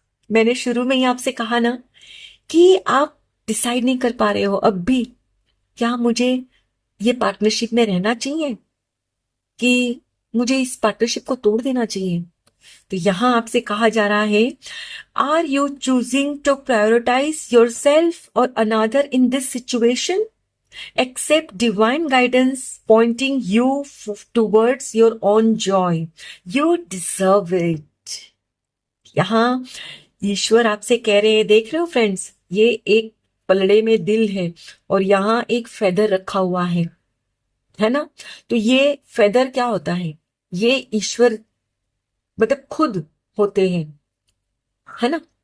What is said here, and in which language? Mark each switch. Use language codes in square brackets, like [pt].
[hi] मैंने शुरू में ही आपसे कहा ना कि आप डिसाइड नहीं कर पा रहे हो अब भी, क्या मुझे ये पार्टनरशिप में रहना चाहिए कि मुझे इस पार्टनरशिप को तोड़ देना चाहिए। तो यहां आपसे कहा जा रहा है, [en] Are you choosing to prioritize yourself or another in this situation? Accept divine guidance pointing you towards your own joy. You deserve it. [hi] यहां ईश्वर आपसे कह रहे हैं, देख रहे हो फ्रेंड्स, ये एक पलड़े में दिल है और यहां एक फेदर रखा हुआ है ना। तो ये फेदर क्या होता है? ये ईश्वर मतलब खुद होते हैं, है ना।